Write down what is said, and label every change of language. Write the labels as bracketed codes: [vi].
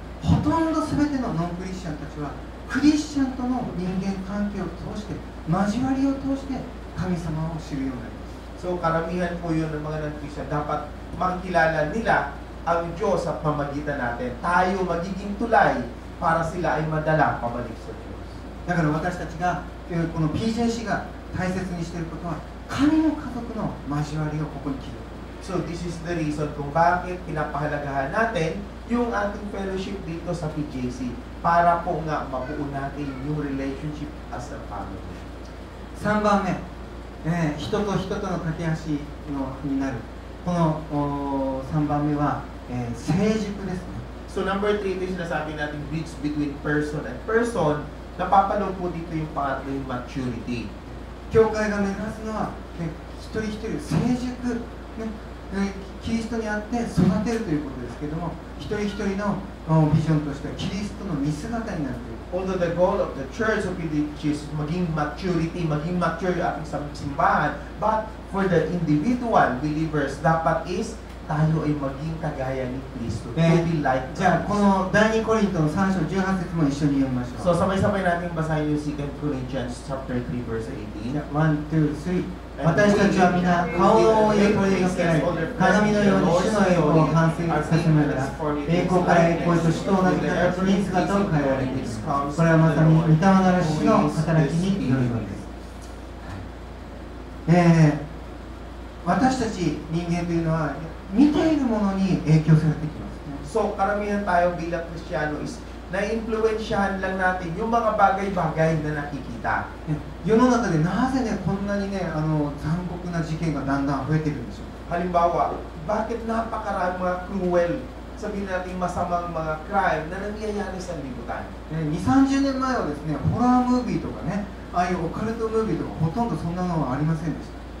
[ja] ほとんど全てのノンクリスチャンたちはクリスチャンとの人間関係を通して交わりを通して神様を知るようになります。 [tl] So karamihan po yun ng mga non-Christian, dapat makilala nila ang Diyos sa pamagitan natin. Tayo magiging tulay para sila ay madala pabalik sa Diyos. [ja] だから私たちがこの PJC が大切にしていることは神の家族の交わりをここに築く。 [en] So this is the reason [tl] kung bakit pinapahalagahan natin yung ating fellowship dito sa PJC para po nga mabuo natin yung relationship [en] as a family. [ja] 3番目、人と人との架け橋のになるこの3番目は、成熟ですね。 [tl] So number 3, ito yung sinasabi natin [en] bridge between person and person. [tl] Napapanood po dito yung pangatlo yung maturity. [ja] 教会が目指すのは、一人一人成熟、キリストにあって育てるということですけれども、一人一人のビジョンとしてはキリストの見姿になるという。 [en] Although the goal of the church of PDH is [tl] maging maturity, maging mature yung ating simbahan, [en] but for the individual believers, [tl] dapat is tayo ay maging kagaya ni Kristo. [en] To be like [ja] じゃあこの第2コリントの3章18節も一緒に読みましょう。 [tl] So sabay-sabay natin basahin yung 2 Corinthians chapter 3 verse 18. [ja] 1、2、3。私たちは皆顔の覆いを取り除けられ、鏡のように主の栄光を反省させながら、栄光から栄光へと主と同じ形に姿を変えられている。これはまさに御霊なる主の働きによるのです。 [en] So [ja] 私たち人間というのは見ているものに影響されてきますね。 [tl] So, karamihan tayo bilang Kristiyano is na-influensyahan lang natin yung mga bagay-bagay na nakikita. [ja] 世の中でなぜねこんなにね残酷な事件がだんだん増えているんでしょう。 [tl] Halimbawa, bakit napakarami mga cruel, sabihin natin masamang mga crime na nangyayari sa libutan? [ja] 2、30年前はですねホラームービーとかねああいうオカルトムービーとかほとんどそんなのはありませんでした。